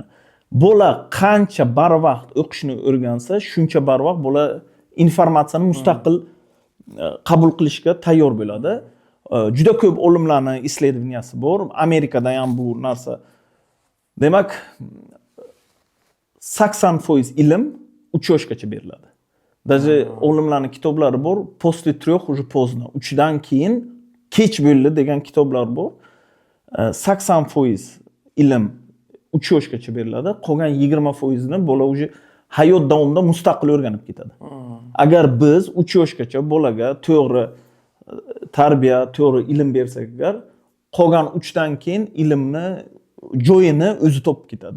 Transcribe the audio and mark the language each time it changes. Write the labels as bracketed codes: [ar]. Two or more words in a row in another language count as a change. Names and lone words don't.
[uz] Bola qancha barvaqt o'qishni o'rgansa, shuncha barvaqt bola informatsiyani mustaqil qabul qilishga tayyor bo'ladi. Juda ko'p olimlarning исследованияsi bor. Amerikada ham bu narsa. Demak, 80% ilm 3 yoshgacha beriladi. Даже olimlarning kitoblari bor. [ru] После 3 уже поздно. [uz] 3 dan keyin kech bo'ldi degan kitoblar bor. 80% ilm 3 yoshgacha beriladi. Qolgan 20% ni bola уже hayot davomida mustaqil o'rganib ketadi. Agar biz 3 yoshgacha bolaga to'g'ri tarbiya, to'g'ri ilm bersak agar, qolgan 3 dan keyin ilmni joyini o'zi topib ketadi.